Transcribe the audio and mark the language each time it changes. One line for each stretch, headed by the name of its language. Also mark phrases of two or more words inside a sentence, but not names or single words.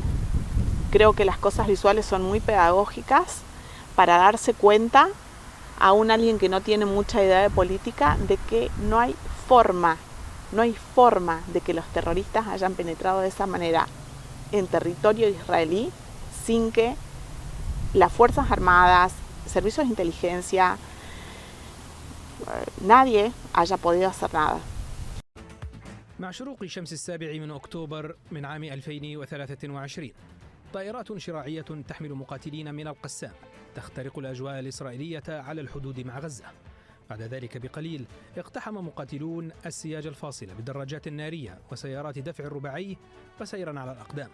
Spanish: Creo que las cosas visuales son muy pedagógicas para darse cuenta, aún alguien que no tiene mucha idea de política, de que no hay forma No hay forma de que los terroristas hayan penetrado de esa manera en territorio israelí sin que las Fuerzas Armadas, servicios de inteligencia, nadie haya podido hacer nada.
Arabic: مع شروق شمس 7 من أكتوبر من عام 2023 طائرات شراعية تحمل مقاتلين من القسام تخترق الأجواء الإسرائيلية على الحدود مع غزة. بعد ذلك بقليل اقتحم مقاتلون السياج الفاصل بالدراجات النارية وسيارات دفع الرباعي وسيرا على الأقدام.